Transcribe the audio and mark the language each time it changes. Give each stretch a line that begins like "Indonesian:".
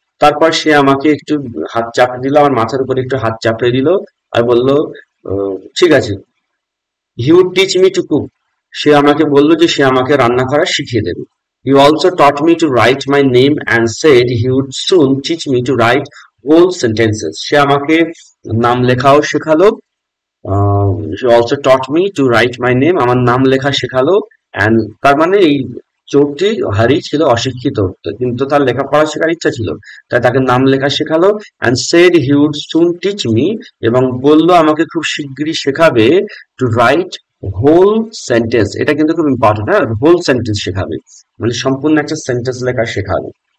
Bangla: তারপর সে আমাকে একটু হাত চাপড়ে দিল, আমার মাথার উপর একটু হাত চাপড়ে দিল, আর বলল ঠিক আছে।
English: he would teach me to cook,
Bangla: সে আমাকে বলল যে সে আমাকে রান্না করা শিখিয়ে দেবে।
English: He also taught me to write my name and said he would soon teach me to write whole sentences.
Bangla: সে আমাকে নাম লেখাও শেখালো।
English: she also taught me to write my name,
Bangla: আমার নাম লেখা শেখালো। অ্যান্ড তার মানে এই চোরটি হারি ছিল অশিক্ষিত, কিন্তু তার লেখাপড়া শেখার ইচ্ছা ছিল, তাই তাকে নাম লেখা শেখালো।
English: and said he would soon teach me,
Bangla: এবং বললো আমাকে খুব শিগগিরই শেখাবে
English: To write whole sentence.
Bangla: এটা কিন্তু খুব ইম্পর্টেন্ট, হ্যাঁ, হোল সেন্টেন্স শেখাবে, মানে সম্পূর্ণ একটা সেন্টেন্স লেখা শেখাবে।